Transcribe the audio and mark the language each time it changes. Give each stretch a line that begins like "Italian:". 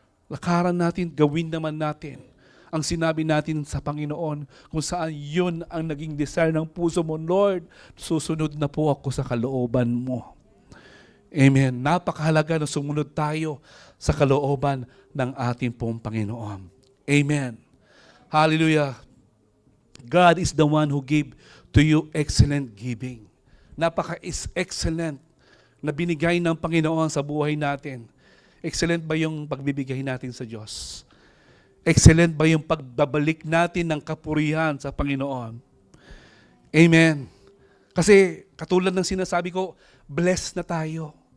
Filipino: Lakaran natin, gawin naman natin ang sinabi natin sa Panginoon kung saan yun ang naging desire ng puso mo. Lord, susunod na po ako sa kalooban mo. Amen. Napakahalaga na sumunod tayo sa kalooban ng ating pong Panginoon. Amen. Hallelujah.
English: God is the one who gave to you excellent giving.
Filipino: Napaka-excellent na binigay ng Panginoon sa buhay natin. Excellent ba yung pagbibigay natin sa Diyos? Excellent ba yung pagbabalik natin ng kapurihan sa Panginoon? Amen. Kasi katulad ng sinasabi ko, blessed na tayo.